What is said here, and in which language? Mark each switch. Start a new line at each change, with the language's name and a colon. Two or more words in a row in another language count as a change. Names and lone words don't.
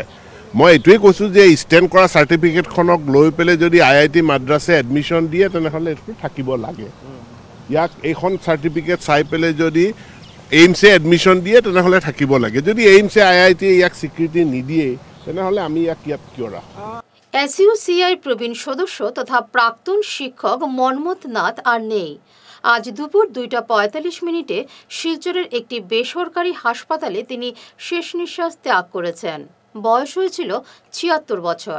Assamese: মই এইটোৱেই কৈছোঁ যে ষ্টেণ্ড কৰা চাৰ্টিফিকেটখনক লৈ পেলাই যদি IIT মাদ্ৰাছে এডমিশ্যন দিয়ে তেনেহ'লে এইটো থাকিব লাগে। ইয়াক এইখন চাৰ্টিফিকেট চাই পেলাই যদি এইমছে এডমিশ্যন দিয়ে তেনেহ'লে থাকিব লাগে। যদি এইমছে IIT ইয়াক স্বীকৃতি নিদিয়ে তেনেহ'লে আমি ইয়াক কিয় রাখোঁ?
Bangla: SUCI প্রবীণ সদস্য তথা প্রাক্তন শিক্ষক মনমথ নাথ আর নেই। আজ দুপুর 2:45 শিলচরের একটি বেসরকারি হাসপাতালে তিনি শেষ নিঃশ্বাস ত্যাগ করেছেন। বয়স হয়েছিল 76 বছর।